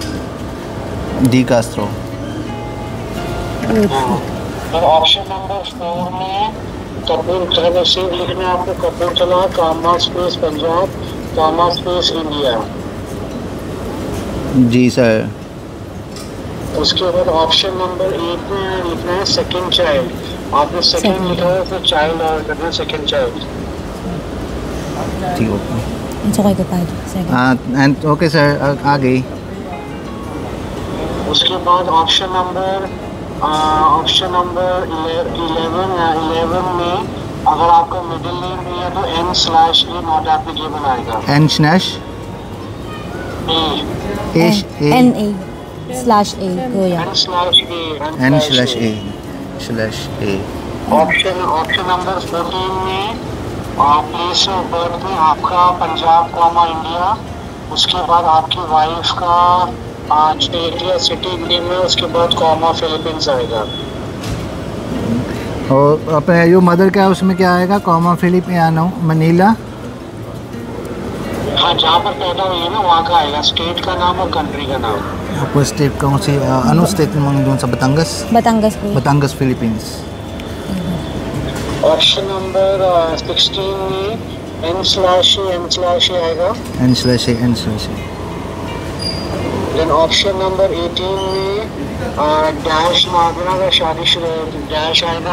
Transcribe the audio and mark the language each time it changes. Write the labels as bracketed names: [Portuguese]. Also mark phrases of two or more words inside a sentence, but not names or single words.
[Hindi] तो ऑप्शन नंबर 4 में कपूरथला से लिखना है आपको, कपूरथला [English] comma space [Hindi] पंजाब [English] comma space [Hindi] इंडिया। जी सर। उसके बाद ऑप्शन नंबर 8 में लिखना है [English] second child, [Hindi] आपने सेकंड लिखा है तो चाइल्ड और करना है [English] second child. [Hindi] ठीक ओके। [English] It's okay ko tayo. and okay sir, आगे। [Hindi] उसके बाद ऑप्शन नंबर 11 में अगर आपका [English] middle name [Hindi] भी है तो n/a [English] not applicable [Hindi] आएगा। [Filipino] N/A/A kuya. n/a/a/a। [Hindi] ऑप्शन नंबर 14 में [English] place of birth [Hindi] में आपका पंजाब कॉमा इंडिया, उसके बाद आपकी वाइफ का स्टेट या सिटी इंडिया में, उसके बाद कॉमा फिलीपींस आएगा। और अपने जो मदर का है उसमें क्या आएगा? कॉमा फिलिपियानो मनीला। हाँ, जहाँ पर पैदा हुई है ना वहाँ का आएगा, स्टेट का नाम और कंट्री का नाम। आपको स्टेट कौन सी अनु स्टेट में [Filipino] sa Batangas? Batangas kuya. Batangas, Philippines। [Hindi] ऑप्शन नंबर 16 में n/a आएगा। n/a। देन ऑप्शन नंबर 18 में डैश मारना का शादीशुदा डैश आएगा।